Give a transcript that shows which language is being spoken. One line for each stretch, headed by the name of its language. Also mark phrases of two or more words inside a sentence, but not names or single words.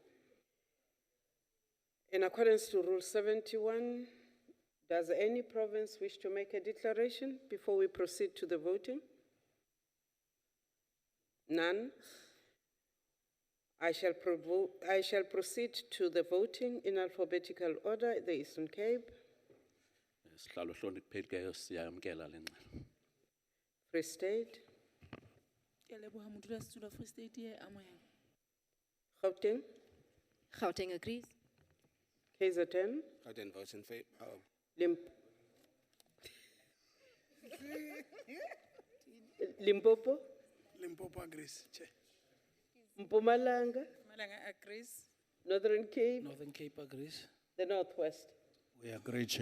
English: In accordance to Rule 71, does any province wish to make a declaration before we proceed to the voting? None. I shall proceed to the voting in alphabetical order. The Eastern Cape,
Xhosa: Sihlalo hlonipheke siyamkela le ngxelo.
English: Free State,
Southern Sotho: Ke a leboha modulasetulo wa Free State e amohela.
English: Gauteng, Gauteng agrees. KZN, Gauteng votes in favor. Limpopo, Limpopo agrees, Chair. Mpumalanga, Malanga agrees. Northern Cape, Northern Cape agrees. the Northwest, We agree, Chair.